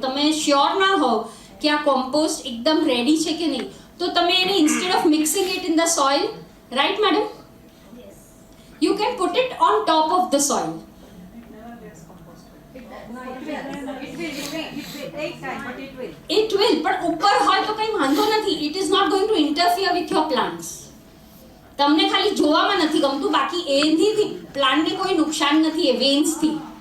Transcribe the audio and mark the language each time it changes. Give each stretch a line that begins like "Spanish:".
Gujarati: તમે શ્યોર ના હો કે આ કમ્પોસ્ટ એકદમ રેડી છે કે નહીં તો તમે એને
English: Instead of mixing it in the soil, right madam, you can put it on top of the soil. It will,
Gujarati: પણ ઉપર હોય તો કંઈ વાંધો નથી.
English: It is not going to interfere with your plants.
Gujarati: તમને ખાલી જોવામાં નથી ગમતું, બાકી એથી પ્લાન્ટને કોઈ નુકસાન નથી એ વેન્સથી.